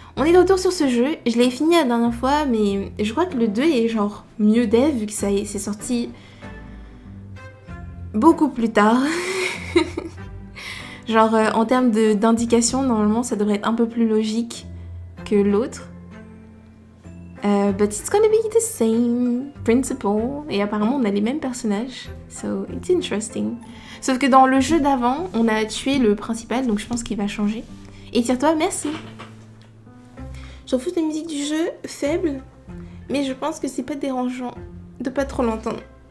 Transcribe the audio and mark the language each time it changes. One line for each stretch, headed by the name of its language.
French: On est de retour sur ce jeu. Je l'ai fini la dernière fois, mais je crois que le 2 est genre mieux dev vu que c'est sorti beaucoup plus tard. Genre en termes d'indication, normalement ça devrait être un peu plus logique que l'autre.
English: But it's gonna be the same principle.
French: Et apparemment on a les mêmes personnages.
English: So it's interesting.
French: Sauf que dans le jeu d'avant, on a tué le principal, donc je pense qu'il va changer. Et tire-toi, merci. J'en fous de la musique du jeu, faible. Mais je pense que c'est pas dérangeant de pas trop l'entendre.